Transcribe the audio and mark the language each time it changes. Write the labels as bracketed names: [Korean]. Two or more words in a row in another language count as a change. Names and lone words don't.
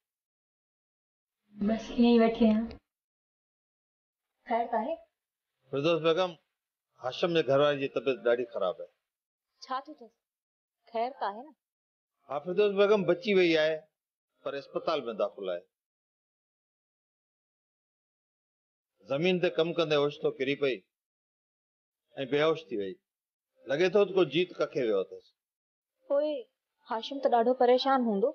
[Hindi] बस यहीं बैठे हैं। खैर का है? [Sindhi] फिरदौस बेगम हाशिम जे घरवारी जी तबीयत ॾाढी ख़राब है। छा थो थिए? खैर का है न? हाँ फिरदौस बेगम बची वई आहे पर अस्पताल में दाख़िल आहे। ज़मीन ते कम कंदे ओचितो किरी पई ऐं बेहोश थी वई। लगे थो त को जीत कखे वियो अथसि। पोइ हाशिम त ॾाढो परेशान हूंदो।